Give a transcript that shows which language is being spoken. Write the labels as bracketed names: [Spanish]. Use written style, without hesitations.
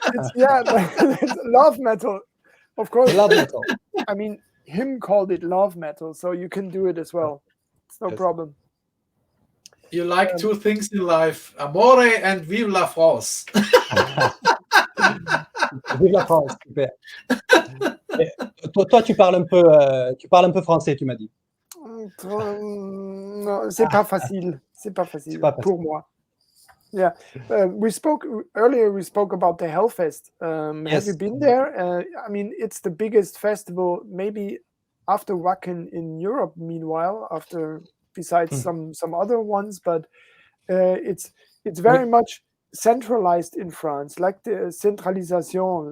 [English] It's love metal, of course. Love metal. I mean, him called it love metal, so you can do it as well. It's no problem. You like two things in life: amore and [French] vive la France. Vive la France, super. Toi, tu parles un peu français, tu m'as dit. Non, c'est pas facile. C'est pas facile pour moi. [English] Yeah, we spoke earlier about the Hellfest. Have you been there? I mean, it's the biggest festival, maybe after Wacken in Europe. Meanwhile, besides some other ones, but it's very much centralized in France, like the centralisation.